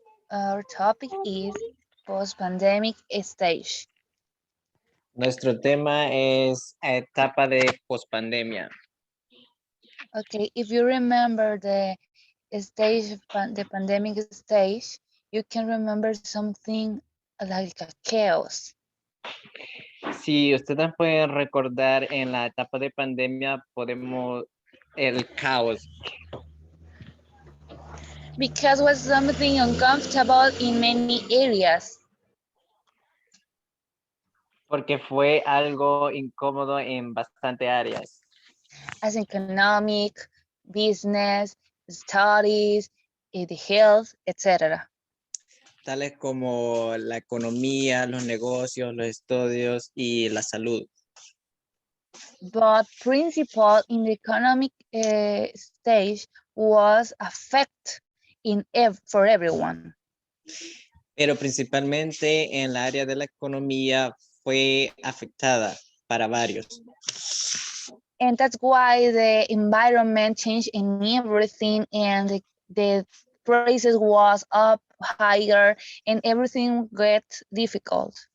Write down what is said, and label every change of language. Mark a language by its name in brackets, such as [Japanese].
[English] Our topic is post-pandemic stage. [Spanish] Nuestro tema es etapa de pospandemia. [English] Okay, if you remember the stage, the pandemic stage, you can remember something like a chaos. [Spanish] Si ustedes pueden recordar en la etapa de pandemia, podemos el caos. [English] Because it was something uncomfortable in many areas. [Spanish] Porque fue algo incómodo en bastante áreas. [English] As economic, business, studies, the health, etc. [Spanish] Tales como la economía, los negocios, los estudios y la salud. [English] But principal in the economic stage was affect for everyone. [Spanish] Pero principalmente en la área de la economía fue afectada para varios. [English] And that's why the environment changed in everything, and the prices was up higher and everything got difficult.